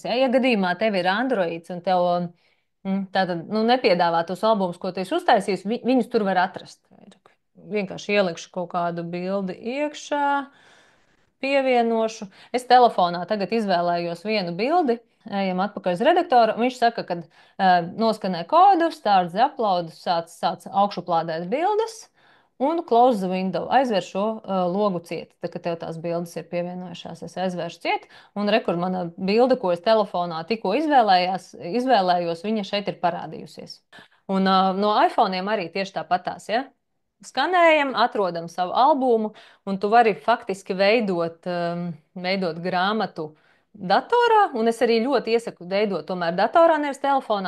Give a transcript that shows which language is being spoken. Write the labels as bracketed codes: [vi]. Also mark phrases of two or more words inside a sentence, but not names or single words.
[lv] Ja, ja gadījumā tev ir Androids un tev tātad, nu, nepiedāvā tos albumus, ko tu esi uztaisījis, viņus tur var atrast. Vienkārši ielikšu kaut kādu bildi iekšā, pievienošu. Es telefonā tagad izvēlējos vienu bildi, ejam atpakaļ uz redaktoru. Viņš saka, ka noskanē kodu, [en] start the upload, [lv] sāc augšuplādēt bildes. [en] Un close the window, [lv] aizver šo logu ciet. Tā kā tev tās bildes ir pievienojušās, es aizvēršu ciet. Un re, kur mana bilde, ko es telefonā tikko izvēlējos, viņa šeit ir parādījusies. Un no iPhone'iem arī tieši tāpatās, ja? Skanējam, atrodam savu albumu, un tu vari faktiski veidot grāmatu datorā, un es arī ļoti iesaku veidot tomēr datorā, nevis telefonā.